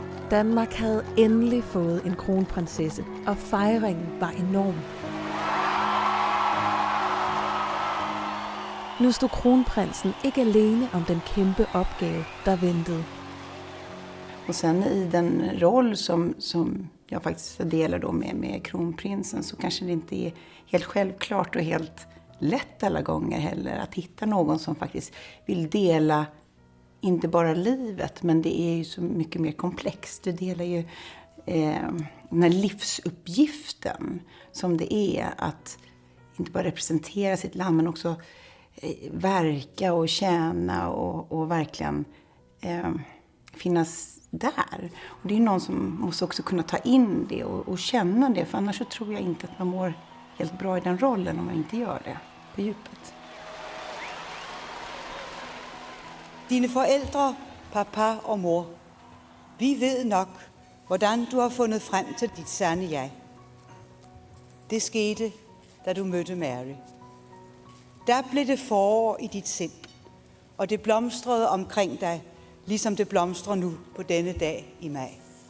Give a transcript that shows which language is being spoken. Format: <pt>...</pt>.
<da>Danmark havde endelig fået en kronprinsesse, og fejringen var enorm. Nu stod kronprinsen ikke alene om den kæmpe opgave, der ventede.</da> <sv>Och sen i den roll som jag faktiskt delar då med kronprinsen, så kanske det inte är helt självklart och helt lätt alla gånger heller att hitta någon som faktiskt vill dela inte bara livet, men det är ju så mycket mer komplext. Du delar ju den här livsuppgiften som det är att inte bara representera sitt land men också verka och tjäna och verkligen finnas där. Och det är någon som måste också kunna ta in det och känna det, för annars så tror jag inte att man mår helt bra i den rollen om man inte gör det på djupet.</sv> <da>Dine forældre, papa og mor, vi ved nok, hvordan du har fundet frem til dit sande jeg. Det skete, da du mødte Mary. Der blev det forår i dit sind, og det blomstrede omkring dig, ligesom det blomstrer nu på denne dag i maj.</da>